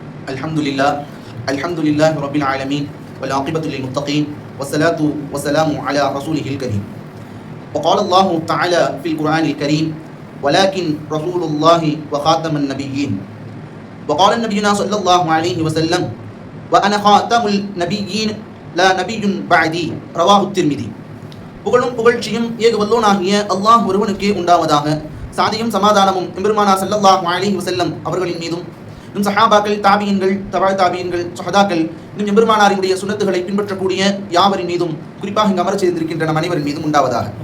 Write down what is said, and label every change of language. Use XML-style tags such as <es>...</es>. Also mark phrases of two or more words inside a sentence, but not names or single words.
<ar>الحمد لله رب العالمين والعاقبة للمتقين والصلاة والسلام على رسوله الكريم. وقال الله تعالى في القرآن الكريم ولكن رسول الله وخاتم النبيين. وقال نبينا صلى الله عليه وسلم وأنا خاتم النبيين لا نبي بعدي. رواه الترمذي.</ar> <ta>புகழும் புகழ்ச்சியும் ஏக வல்லோனாகிய அல்லாஹ் ஒருவனுக்கே உண்டாவதாக. சாதியும் சமாதானமும் எம்பெருமானார்</ta> <ar>صلى الله عليه وسلم</ar> <ta>அவர்களின் மீதும் இன்னும் சஹாபாக்கள், தாபியன்கள், தபாய் தாபியன்கள், ஸஹதாக்கள், இன்னும் எம்பெருமானாரினுடைய சுன்னத்துகளை பின்பற்றக்கூடிய யாவரின் மீதும், குறிப்பாக இங்கு அமரச் செய்திருக்கின்ற நம் அனைவரின் மீதும் உண்டாவதாக.</ta>